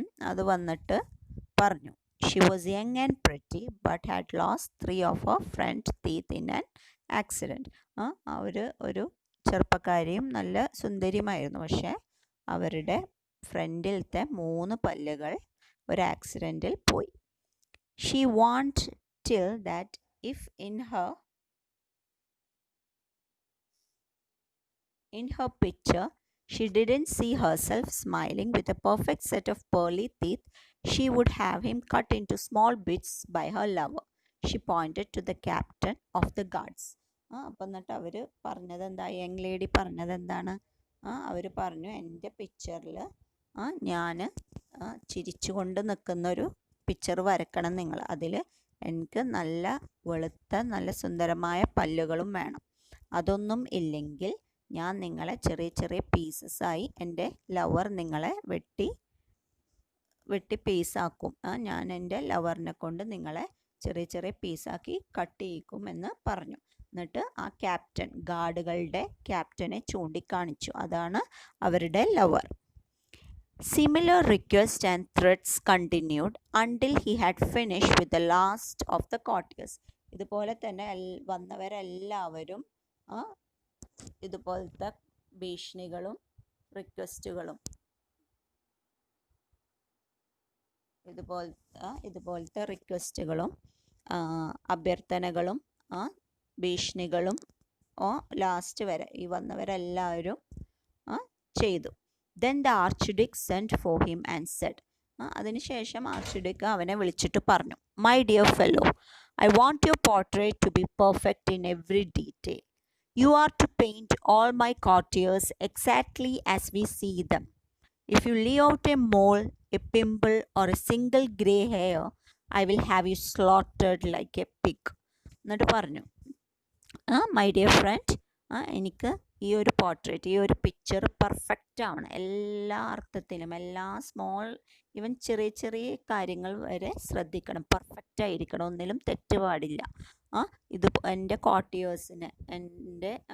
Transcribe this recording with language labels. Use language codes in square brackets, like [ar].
[ml] അത് വന്നിട്ട് പറഞ്ഞു, [en] She was young and pretty but had lost 3 of her front teeth in an accident. [ml] അവർ ഒരു ചെറുപ്പക്കാരിയും നല്ല സുന്ദരിയുമായിരുന്നു, പക്ഷേ അവരുടെ ഫ്രണ്ടിലത്തെ 3 പല്ലുകൾ ഒരു ആക്സിഡൻറ്റിൽ പോയി. [en] She warned till that if in her picture she didn't see herself smiling with a perfect set of pearly teeth, she would have him cut into small bits by her lover. She pointed to the captain of the guards. [ml] അപ്പം എന്നിട്ട് അവർ പറഞ്ഞത് എന്താ, young lady പറഞ്ഞത് എന്താണ്, അവർ പറഞ്ഞു, എൻ്റെ പിക്ചറിൽ ഞാൻ ചിരിച്ചുകൊണ്ട് നിൽക്കുന്നൊരു പിക്ചർ വരക്കണം നിങ്ങൾ. അതിൽ എനിക്ക് നല്ല വെളുത്ത നല്ല സുന്ദരമായ പല്ലുകളും വേണം. അതൊന്നും ഇല്ലെങ്കിൽ ഞാൻ നിങ്ങളെ ചെറിയ ചെറിയ പീസസായി, എൻ്റെ ലവർ നിങ്ങളെ വെട്ടി പീസാക്കും. ഞാൻ എൻ്റെ ലവറിനെ കൊണ്ട് നിങ്ങളെ ചെറിയ ചെറിയ പീസാക്കി കട്ട് ചെയ്യിക്കും എന്ന് പറഞ്ഞു. എന്നിട്ട് ആ ക്യാപ്റ്റൻ, ഗാർഡുകളുടെ ക്യാപ്റ്റനെ ചൂണ്ടിക്കാണിച്ചു, അതാണ് അവരുടെ lover. [en] Similar requests and threats continued until he had finished with the last of the courtiers. [ml] ഇതുപോലെ തന്നെ വന്നവരെല്ലാവരും ഇതുപോലത്തെ ഭീഷണികളും റിക്വസ്റ്റുകളും ഇതുപോലത്തെ റിക്വസ്റ്റുകളും അഭ്യർത്ഥനകളും ഭീഷണികളും ലാസ്റ്റ് വരെ ഈ വന്നവരെല്ലാവരും ചെയ്തു. [en] Then the archduke sent for him and said, [ml] അതിനുശേഷം ആർച്ച്ഡ്യൂക്ക് അവനെ വിളിച്ചിട്ട് പറഞ്ഞു, [en] My dear fellow, I want your portrait to be perfect in every detail. You are to paint all my courtiers exactly as we see them. If you leave out a mole, a pimple, or a single grey hair, I will have you slaughtered like a pig. [ml] എന്നിട്ട് പറഞ്ഞു, [en] my dear friend, [ml] എനിക്ക് ഈ ഒരു portrait, ഈ ഒരു picture perfect ആവണം. എല്ലാ അർത്ഥത്തിലും, എല്ലാ സ്മോൾ, ഈവൻ ചെറിയ ചെറിയ കാര്യങ്ങൾ വരെ ശ്രദ്ധിക്കണം, പെർഫെക്റ്റ് ആയിരിക്കണം, ഒന്നിലും തെറ്റ് പാടില്ല. ഇത് എൻ്റെ കോർട്ടിയേഴ്സിന്, എൻ്റെ